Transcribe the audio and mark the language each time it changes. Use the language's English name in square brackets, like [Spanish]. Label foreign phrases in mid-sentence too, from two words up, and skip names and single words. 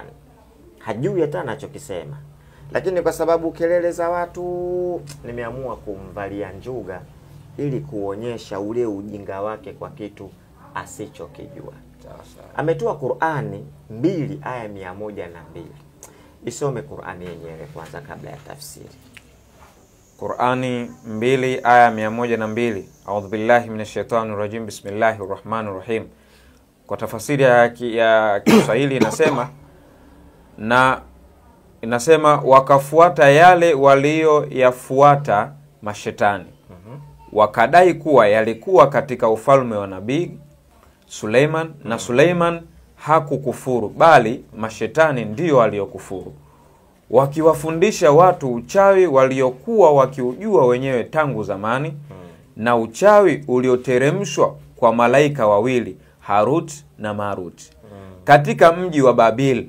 [Swahili] Hajui hata anachokisema. Lakini kwa sababu kelele za watu, nimeamua kumvalia njuga ili kuonyesha ule ujinga wake kwa kitu asichokijua. Sawa. Ametoa Qur'ani 2 aya 102. Isome Qur'ani yenyewe kwanza kabla ya tafsiri. Qur'ani 2 aya 102. [Arabic] أعوذ بالله من الشيطان الرجيم. بسم الله الرحمن الرحيم. [Swahili] Kwa tafsiri ya Kiswahili inasema wakafuata yale walioyafuata mashetani. Wakadai kuwa yalikuwa katika ufalme wa Nabii Suleiman, na Suleiman hakukufuru bali mashetani ndio waliokufuru, wakiwafundisha watu uchawi waliokuwa wakiujua wenyewe tangu zamani, na uchawi ulioteremshwa kwa malaika wawili, Harut na Marut, katika mji wa Babeli.